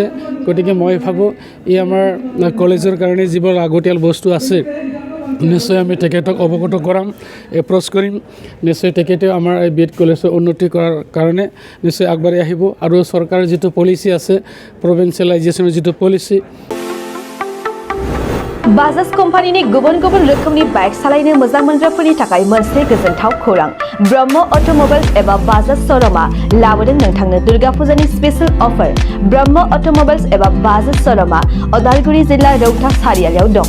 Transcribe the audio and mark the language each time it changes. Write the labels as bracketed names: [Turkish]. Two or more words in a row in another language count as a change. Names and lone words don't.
[Assamese] গতিকে মই ভাবোঁ ই আমাৰ কলেজৰ কাৰণে যিবোৰ লাগতিয়াল বস্তু আছে নিশ্চয় আমি তেখেতক অৱগত কৰাম, এপ্ৰ'চ কৰিম। নিশ্চয় তেখেতেও আমাৰ এই BEd কলেজৰ উন্নতি কৰাৰ কাৰণে নিশ্চয় আগবাঢ়ি আহিব। আৰু চৰকাৰৰ যিটো পলিচি আছে, প্ৰভিঞ্চিয়েলাইজেশ্যনৰ যিটো পলিচি, [Bodo] बाजाज कम्पानीनि गुबुन गुबुन रोखोमनि बाइक सालायनो मोजां मोनग्राफोरनि थाखाय मोनसे गोजोनथाव खौरां। ब्रह्म अट'मबाइल्स एबा बाजाज श'रुमआ लाबोदों नोंथांनो दुर्गा फुजानि स्पेशल अफार। ब्रह्म अट'मबाइल्स एबा बाजाज श'रुमआ उदालगुरि जिल्ला रौता सारियालियाव दं।